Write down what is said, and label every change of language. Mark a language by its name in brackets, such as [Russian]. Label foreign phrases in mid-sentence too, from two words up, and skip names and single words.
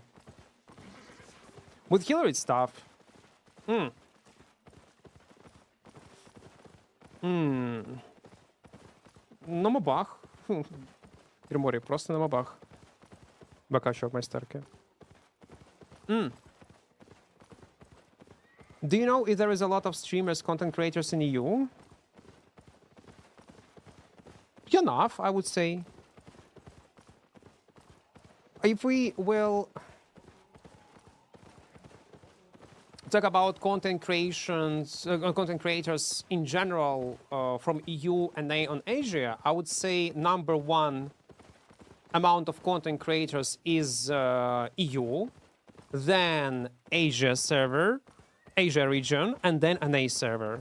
[English] With healer, it's tough. [Ukrainian] На мобах. Гриморі, просто на мобах. Бакачок майстерки. [English] Do you know if there is a lot of streamers, content creators in EU? Enough, I would say. If we will talk about content creators in general from EU and on Asia, I would say number one amount of content creators is EU, then Asia server, Asia region, and then NA server.